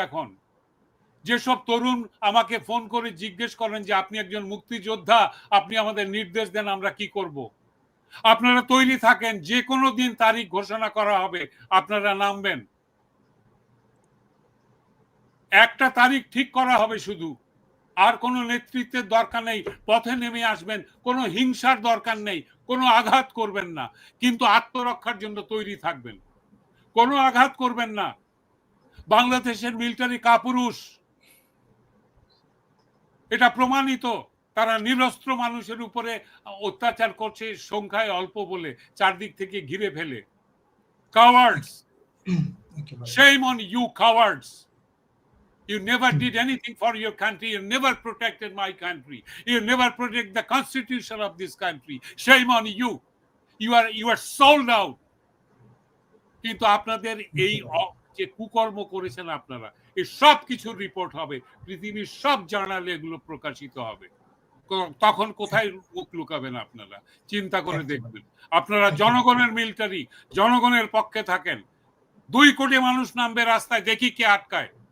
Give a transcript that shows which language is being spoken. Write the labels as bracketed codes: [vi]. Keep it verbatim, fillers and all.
[bn] এখন যেসব তরুণ আমাকে ফোন করে জিজ্ঞেস করেন যে আপনি একজন মুক্তিযোদ্ধা, আপনি আমাদের নির্দেশ দেন আমরা কি করব, আপনারা তৈরি থাকেন, যে কোনো দিন তারিখ ঘোষণা করা হবে, আপনারা নামবেন, একটা তারিখ ঠিক করা হবে শুধু, আর কোনো নেতৃত্বের দরকার নেই, পথে নেমে আসবেন, কোনো হিংসার দরকার নেই, কোনো আঘাত করবেন না, কিন্তু আত্মরক্ষার জন্য তৈরি থাকবেন, কোনো আঘাত করবেন না। বাংলাদেশের মিলিটারি কাপুরুষ, এটা প্রমাণিত, তারা নিরস্ত্র মানুষের উপরে অত্যাচার করছে সংখ্যায় অল্প বলে, চারদিক থেকে ঘিরে ফেলে। [en] Cowards, shame on you cowards, you never did anything for your country, you never protected my country, you never protect the constitution of this country, shame on you, you are you are sold out. [bn] কিন্তু আপনাদের এই যে কুকর্ম করেছেন আপনারা, এই সব কিছুর রিপোর্ট হবে, পৃথিবীর সব জার্নালে এগুলো প্রকাশিত হবে, তখন কোথায় মুখ লুকাবেন আপনারা? চিন্তা করে দেখবেন। আপনারা জনগণের মিলিটারি, জনগণের পক্ষে থাকেন, দুই কোটি মানুষ নামবে রাস্তায়, দেখি কে আটকায়।